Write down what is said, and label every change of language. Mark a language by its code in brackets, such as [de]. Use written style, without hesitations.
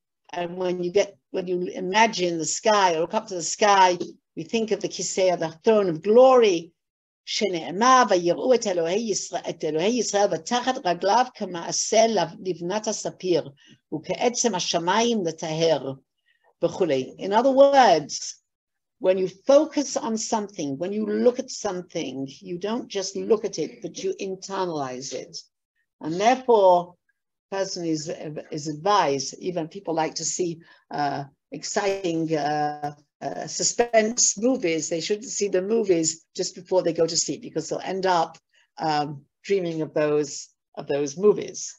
[en] And when you imagine the sky or look up to the sky, we think of the kisei, the throne of glory. [he] שנאמר ויראו את אלוהי ישראל ותחת רגליו כמעשה לבנת הספיר וכעצם השמיים לטהר וכולי. [en] In other words, when you focus on something, when you look at something, you don't just look at it, but you internalize it. And therefore, person is advised, even people like to see exciting suspense movies, they shouldn't see the movies just before they go to sleep, because they'll end up dreaming of those movies.